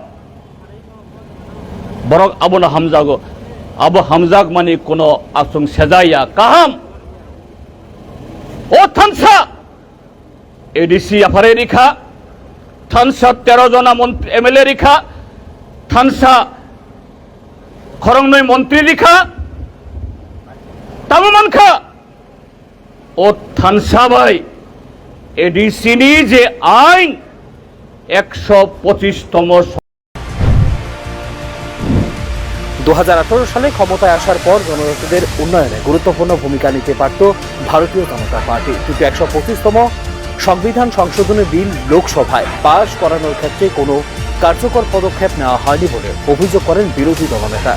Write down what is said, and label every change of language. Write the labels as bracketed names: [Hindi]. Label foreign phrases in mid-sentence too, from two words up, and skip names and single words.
[Kok Borok] बरक आबोनो हामजागो आबो हामजाग माने कोनो आसुं सेजाया काहाम ओ थानसा एडीसी आफारे रिखा थानसा 13 जना एमएलए रिखा थानसा खरंगनई मंत्री रिखा ताबुमानखा ओ थानसा भाई एडीसी नि जे आईन 125তম [Bangla] 2018 সালে ক্ষমতায় আসার পর জনজাতিদের উন্নয়নে গুরুত্বপূর্ণ ভূমিকা নিতে পারত ভারতীয় জনতা পার্টি, কিন্তু 125তম সংবিধান সংশোধনী বিল লোকসভায় পাশ করানোর ক্ষেত্রে কোনো কার্যকর পদক্ষেপ নেওয়া হয়নি বলে অভিযোগ করেন বিরোধী দলনেতা।